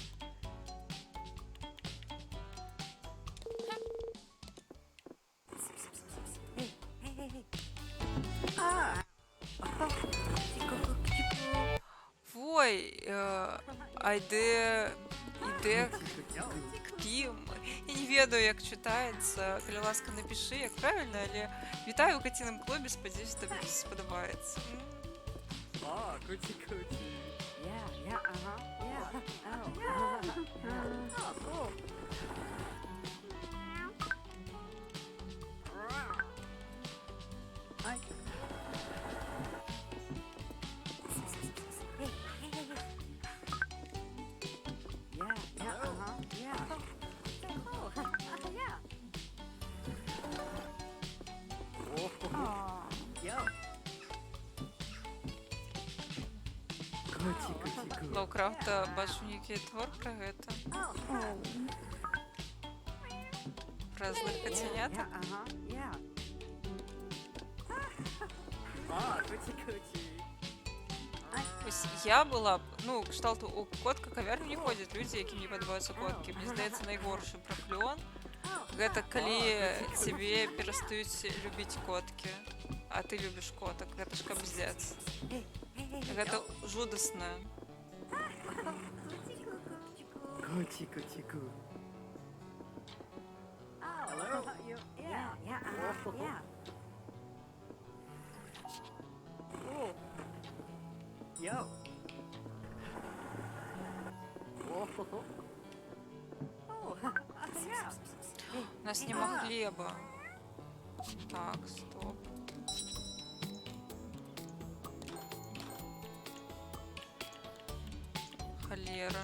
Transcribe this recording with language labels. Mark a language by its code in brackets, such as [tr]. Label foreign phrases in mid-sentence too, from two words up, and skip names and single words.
[be] Вой, а ідэ кпім. Я не ведаю, як чытаецца. Калі ласка, напішы, як правільна, але вітаю ў каціным клубе, спадзяюсь, табе спадабаецца. [en] Oh, coochie coochie. Yeah, yeah, uh-huh, yeah. Oh, yeah. Oh, cool. Hi. Yeah, yeah, uh-huh, yeah. Cool. Yeah. Oh. Yo. Coochie coochie coo. [be] Лоукрафта бачу нейкі твор пра гэта. Пра злых кацянятак. [en] Yeah, uh-huh, yeah. Oh, coochie coochie. [be] Вось я была б, ну, кшталту у котка кавярню не ходзяць людзі, якім не падабаюцца коткі. Мне здаецца, найгоршы праклён гэта калі цябе перастаюць любіць коткі, а ты любіш котак. Гэта ж кабздец. Гэта жудасна. [en] Coochie coochie coo. Hello. Yeah, yeah, uh-huh, yeah. Oh. Yo. Oh, yeah. [be] У нас нема хлеба. Так, стоп. Холера.